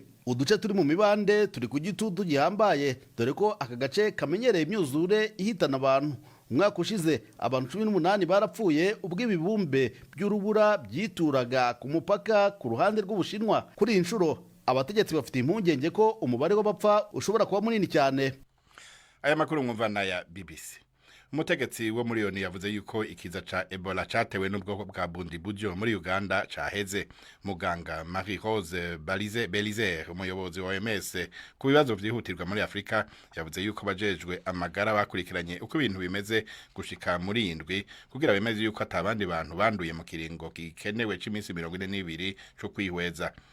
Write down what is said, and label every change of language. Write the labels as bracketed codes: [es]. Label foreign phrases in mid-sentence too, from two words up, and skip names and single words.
[rn] Uduce turi mu mibande turi ku gitutu gihambaye, dore ko aka gace kamenyereye imyuzure ihitana abantu. Umwaka ushize abantu 18 barapfuye ubwo ibibumbe by'urubura byituraga ku mupaka ku ruhande rw'Ubushinwa. Kuri inshuro abategetsi bafite impungenge ko umubare w'abapfa ushobora kuba munini cyane. Aya makuru mwumva ya BBC. Umutegetsi wo muri Loni yavuze yuko ikiza ca Ebola catewe n'ubwoko bwa Bundibugyo muri Uganda caheze. Muganga Marie Rose Belize umuyobozi wa OMS ku bibazo vyihutirwa muri Afrika yavuze yuko bajejwe amagara bakurikiranye uko ibintu bimeze gushika muri indwi kugira bemeze yuko atabandi bantu banduye mu kiringo gikenewe c'iminsi 42 cyo kwihweza.